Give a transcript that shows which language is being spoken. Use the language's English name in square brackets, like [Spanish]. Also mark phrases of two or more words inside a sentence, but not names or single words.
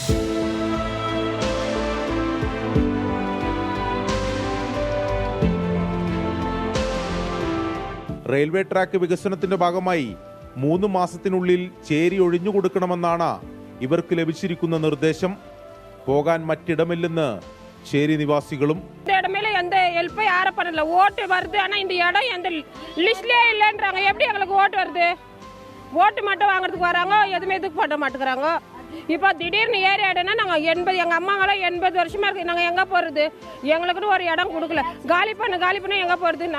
[Malayalam] റെയിൽവേ ട്രാക്ക് വികസനത്തിന്റെ ഭാഗമായി 3 മാസത്തിനുള്ളിൽ ചേരി ഒഴിഞ്ഞുകൊടുക്കണമെന്നാണ് ഇവർക്ക് ലഭിച്ചിരിക്കുന്ന നിർദ്ദേശം. പോകാൻ മറ്റിടമില്ലെന്ന് ചേരി നിവാസികളും. [Tamil] எந்த ஹெல்ப்பும் யாரும் பண்ணல. ஓட்டு வருது, ஆனால் இந்த இடம் எந்த லிஸ்ட்லேயே இல்லைன்றாங்க. எப்படி எங்களுக்கு ஓட்டு வருது? ஓட்டு மட்டும் வாங்குறதுக்கு வராங்க, எதுவுமே இதுக்கு பண்ண மாட்டேங்கிறாங்க. இப்போ திடீர்னு ஏரியா இடம்னா நாங்கள் 80, எங்கள் அம்மாங்களாம் 80 வருஷமா இருக்குது. நாங்கள் எங்கே போகிறது? எங்களுக்குன்னு ஒரு இடம் கொடுக்கல. காலி பண்ண எங்கே போகிறது?